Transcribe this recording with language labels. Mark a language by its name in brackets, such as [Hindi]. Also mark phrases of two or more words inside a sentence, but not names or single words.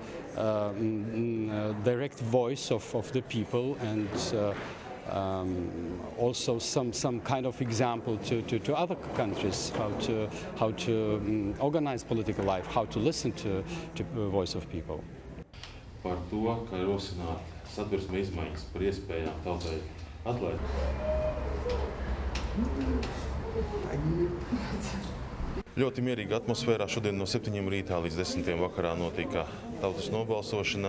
[English] voice of the people and also some kind of example to other countries how to organize political life, how to listen to the voice of people. [Latvian] Par to, ka rosināt satversme izmaiņas par iespējām tautai atlaist. Ļoti mierīga atmosfērā. Šodien no 7 rītā līdz 10 vakarā notika tautas nobalsošana.